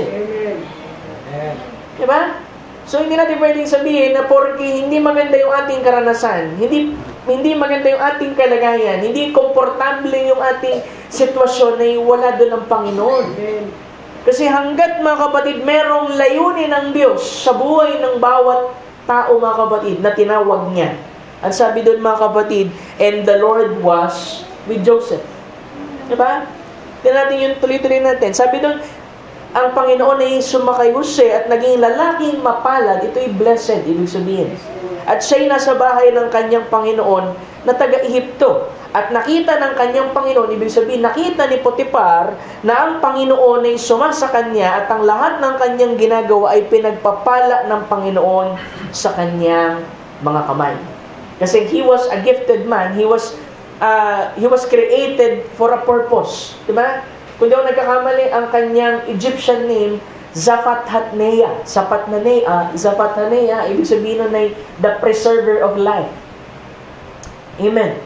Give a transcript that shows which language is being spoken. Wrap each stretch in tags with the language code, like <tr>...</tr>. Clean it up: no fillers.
<tl>Amen. Diba? So, hindi natin pwedeng sabihin na porque hindi maganda yung ating karanasan, hindi maganda yung ating kalagayan, hindi komportable yung ating sitwasyon, na wala doon ang Panginoon. Amen. Kasi hanggat, mga kapatid, merong layunin ng Diyos sa buhay ng bawat tao, mga kapatid, na tinawag niya. Ang sabi doon, mga kapatid,</tl> <en>and the Lord was with Joseph.</en> <tl>Diba? Tignan natin yung tuloy-tuloy natin. Sabi doon, ang Panginoon ay sumakay Jose at naging lalaking mapalad. Ito'y blessed, ibig sabihin. At siya'y nasa bahay ng kanyang Panginoon na taga-Ehipto. At nakita ng kanyang Panginoon, ibig sabihin, nakita ni Potiphar na ang Panginoon ay sumasa kanya at ang lahat ng kanyang ginagawa ay pinagpapala ng Panginoon sa kanyang mga kamay.</tl> <en>Kasi he was a gifted man, he was created for a purpose.</en> <tl>Diba? Kung di ako nagkakamali, ang kanyang Egyptian name, Zaphat-Hatneya. Zaphat-Hatneya, ibig sabihin nun ay</tl> <en>the preserver of life.</en> <tl>Amen.</tl>